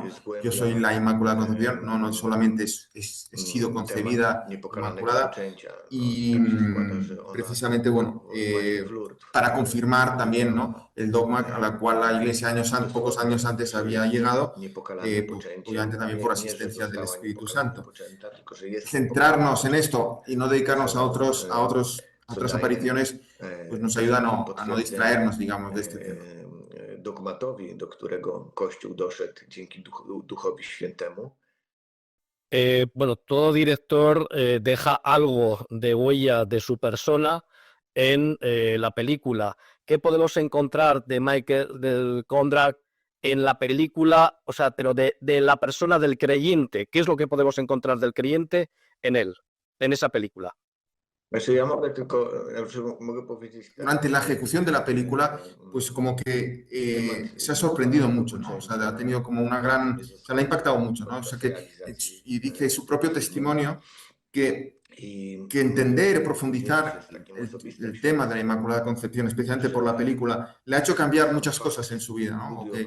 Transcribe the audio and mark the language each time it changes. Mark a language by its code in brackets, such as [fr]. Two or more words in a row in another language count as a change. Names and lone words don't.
[es] Yo soy la Inmaculada Concepción, no solamente he sido concebida inmaculada, y precisamente, bueno, para confirmar también, ¿no?, el dogma a la cual la Iglesia pocos años antes había llegado, obviamente también por asistencia del Espíritu Santo. Centrarnos en esto y no dedicarnos a otras apariciones, pues nos ayuda a no distraernos, digamos, de este tema. [pl] Dogmatowi, do którego Kościół doszedł dzięki Duchowi Świętemu. [es] Bueno, todo director deja algo de huella de su persona en la película. ¿Qué podemos encontrar de Michael Kondrack en la película, o sea, pero de la persona del creyente? ¿Qué es lo que podemos encontrar del creyente en él, en esa película? [pl] Znaczy, ja mogę mogę powiedzieć tak. [es] Durante la ejecución de la película, pues como que se ha sorprendido mucho, ¿no? O sea, ha tenido como una gran, o sea, le ha impactado mucho, ¿no? O sea, y dice su propio testimonio que entender, profundizar el tema de la Inmaculada Concepción, especialmente por la película, le ha hecho cambiar muchas cosas en su vida, ¿no?